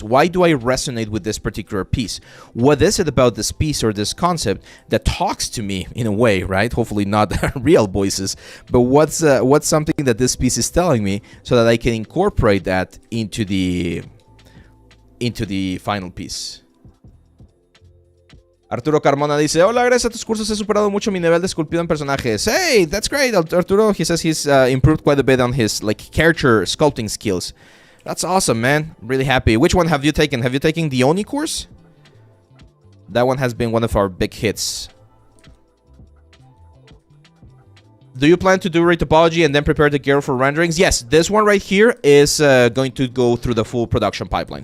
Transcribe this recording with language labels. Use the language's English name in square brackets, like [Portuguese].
[English] Why do I resonate with this particular piece? What is it about this piece or this concept that talks to me in a way, right? Hopefully not real voices, but what's something that this piece is telling me so that I can incorporate that into the final piece. [Spanish] Arturo Carmona dice, hola, gracias a tus cursos he superado mucho mi nivel de esculpido en personajes. [English] Hey, that's great, Arturo. He says he's improved quite a bit on his like character sculpting skills. That's awesome, man. I'm really happy. Which one have you taken? Have you taken the Oni course? That one has been one of our big hits. Do you plan to do retopology and then prepare the gear for renderings? Yes, this one right here is going to go through the full production pipeline.